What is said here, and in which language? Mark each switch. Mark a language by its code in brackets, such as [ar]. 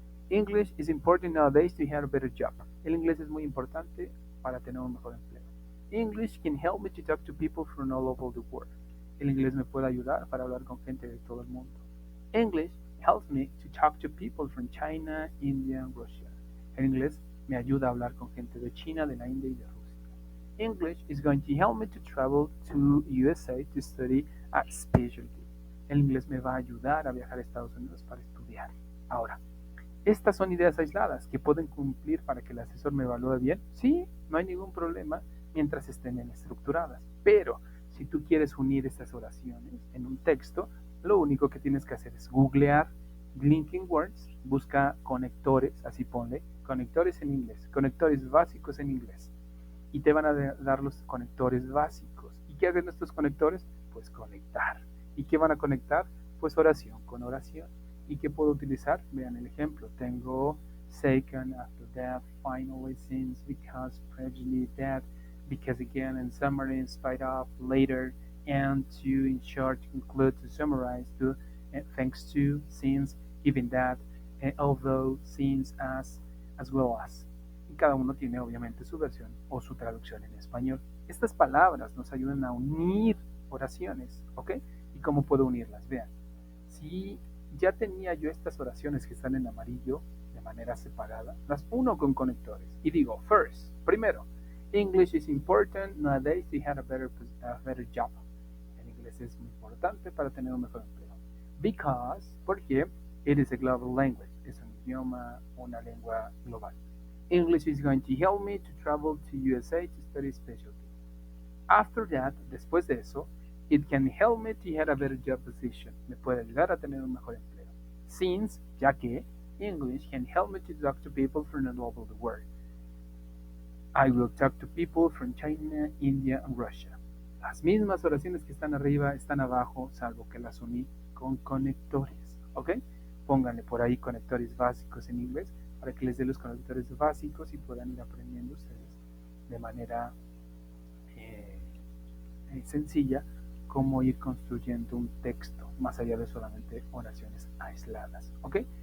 [en] English is important nowadays to have a better job. [es] El inglés es muy importante para tener un mejor empleo. [en] English can help me to talk to people from all over the world. [es] El inglés me puede ayudar para hablar con gente de todo el mundo. [en] English helps me to talk to people from China, India, and Russia. [es] El inglés me ayuda a hablar con gente de China, de la India y de Rusia. [en] English is going to help me to travel to USA to study a specialty. [es] El inglés me va a ayudar a viajar a Estados Unidos para estudiar. Ahora, estas son ideas aisladas que pueden cumplir para que el asesor me evalúe bien. Sí, no hay ningún problema mientras estén bien estructuradas. Pero si tú quieres unir estas oraciones en un texto, lo único que tienes que hacer es googlear linking words, busca conectores, así ponle, conectores en inglés, conectores básicos en inglés. Y te van a dar los conectores básicos. ¿Y qué hacen estos conectores? Pues conectar. ¿Y qué van a conectar? Pues oración con oración. ¿Y qué puedo utilizar? Vean el ejemplo. [en] Tengo second, after that, finally, since, because, previously, that, because again, and summary, in spite of, later, and to, in short, to conclude, to summarize, to, thanks to, since, even that, although, since, as well as. [es] Y cada uno tiene obviamente su versión o su traducción en español. Estas palabras nos ayudan a unir oraciones, ¿ok? ¿Y cómo puedo unirlas? Vean, si ya tenía yo estas oraciones que están en amarillo de manera separada, las uno con conectores y digo, first, primero, English is important nowadays to have a better job. El inglés es muy importante para tener un mejor empleo. Because, porque it is a global language, es un idioma, una lengua global. [en] English is going to help me to travel to USA to study specialty. After that, después de eso, it can help me to get a better job position. [es] Me puede ayudar a tener un mejor empleo. [en] Since, ya que, English can help me to talk to people from all over the world. I will talk to people from China, India, and Russia. [es] Las mismas oraciones que están arriba están abajo, salvo que las uní con conectores. ¿Ok? Pónganle por ahí conectores básicos en inglés para que les dé los conectores básicos y puedan ir aprendiendo ustedes de manera eh, sencilla cómo ir construyendo un texto más allá de solamente oraciones aisladas. ¿Ok?